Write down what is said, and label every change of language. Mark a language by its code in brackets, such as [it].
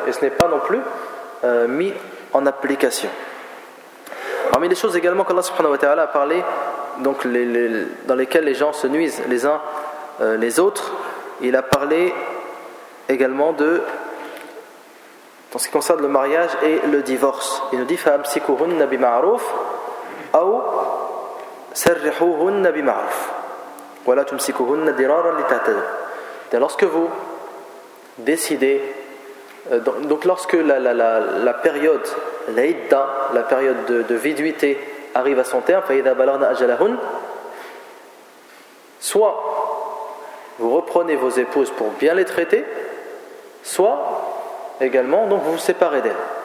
[fr] Et ce n'est pas non plus mis en application. Parmi les choses également qu'Allah [ar] subhanahu wa ta'ala [fr] a parlé, donc dans lesquelles les gens se nuisent les uns les autres, il a parlé également de, en ce qui concerne le mariage et le divorce. Il nous dit [ar] فَأَمْسِكُهُنَّ بِمَعْرُوفٍ أَوْ سَرِّحُوهُنَّ بِمَعْرُوفٍ وَلَا تُمْسِكُهُنَّ دِرَارًا لِتَعْتَدُوا. [fr] Lorsque vous décidez, donc lorsque la période, l'idda, la période de viduité arrive à son terme, [ar] فَإِذَا بَلَغْنَ أَجَلَهُنَّ, [fr] soit vous reprenez vos épouses pour bien les traiter, soit également donc vous vous séparez d'elles.